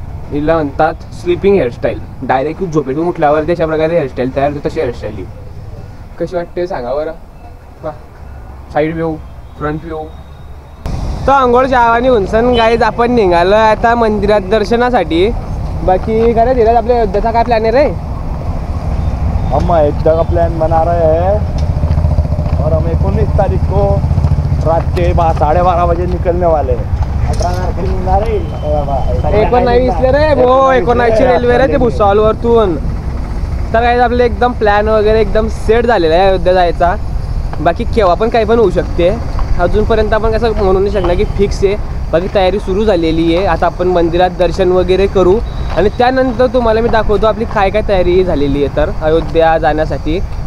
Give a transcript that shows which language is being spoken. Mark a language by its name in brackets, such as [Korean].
[Marathi] हिला म्हणतात sleeping hairstyle. Direct झोपेतून उठल्यावर त्याच्या प्रकारे हेअरस्टाईल तयार होते, तशी हेअरस्टाईल ही कशी वाटते सांगा बरं. [English] Side view, front view. [Marathi] तर आंघोळच्या आवानी उंचन गाईज आपण निघालो आता मंदिरात दर्शनासाठी. बाकी काय धीरज, आपल्या अयोध्याचा काय प्लॅन आहे रे? [Hindi] हम अयोध्या का प्लान बना रहे हैं और हम 19 तारीख को रात के 12:30 बजे निकलने वाले हैं. [Marathi] 19 रे भो, 19 रेल्वे रे ते भुसावळवरतून. तर काय आपलं एकदम प्लॅन वगैरे एकदम सेट झालेला आहे अयोध्या जायचा. बाकी केव्हा पण काही पण होऊ शकते, अजूनपर्यंत आपण कसं म्हणू नाही शकणार की फिक्स आहे. बाकी तयारी सुरू झालेली आहे. आता आपण मंदिरात दर्शन वगैरे करू आणि त्यानंतर तुम्हाला मी दाखवतो आपली काय काय तयारी झालेली आहे तर अयोध्या जाण्यासाठी.